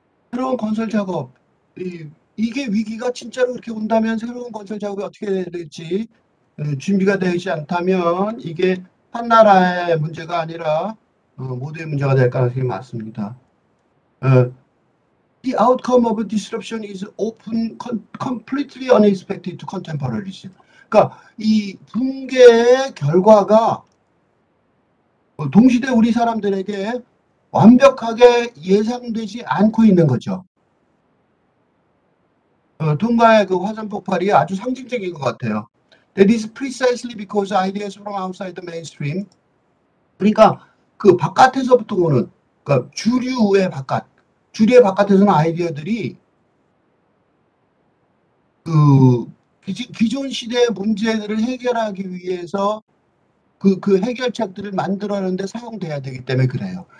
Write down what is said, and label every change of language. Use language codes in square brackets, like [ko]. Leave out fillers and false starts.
[ko] 새로운 건설 작업. 이게 위기가 진짜로 그렇게 온다면 새로운 건설 작업이 어떻게 될지 준비가 되지 않다면 이게 한 나라의 문제가 아니라 모두의 문제가 될 가능성이 많습니다. [en] 어, The outcome of disruption is often completely unexpected to contemporaries. [ko] 그러니까 이 붕괴의 결과가 동시대 우리 사람들에게 완벽하게 예상되지 않고 있는 거죠. 둥가의 그 화산 폭발이 아주 상징적인 것 같아요. [en] That is precisely because ideas from outside the mainstream. [ko] 그러니까 그 바깥에서부터 오는, 그러니까 주류의 바깥에서는 아이디어들이 그 기존 시대의 문제들을 해결하기 위해서 그 해결책들을 만들어내는데 사용돼야 되기 때문에 그래요.